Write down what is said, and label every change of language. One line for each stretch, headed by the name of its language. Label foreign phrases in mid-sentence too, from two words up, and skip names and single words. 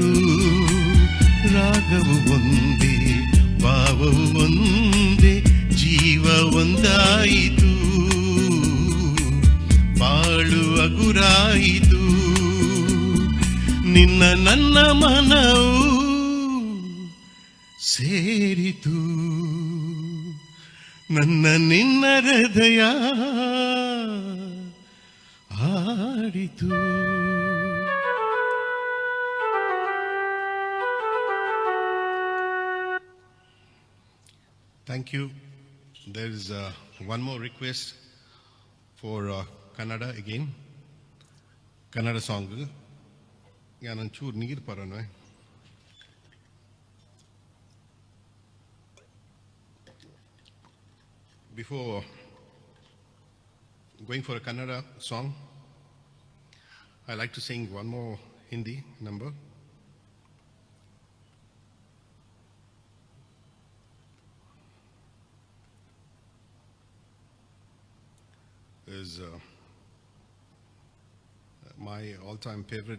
Kannada: ರಾಗವು ಒಂದೇ, ಭಾವವು ಒಂದೇ, ಜೀವ ಒಂದಾಯಿತು, ಬಾಳು ಹಗುರಾಯಿತು. ನಿನ್ನ ನನ್ನ ಮನವು ಸೇರಿತು, ನನ್ನ ನಿನ್ನ ಹೃದಯ ಆಡಿತು.
English: Thank you. There is one more request for Kannada again. Kannada song.
Tulu: ನಾನು ಚೂರು ನೀರು ಪರನೋ.
English: Before going for a Kannada song, I like to sing one more Hindi number. Is my all-time favorite.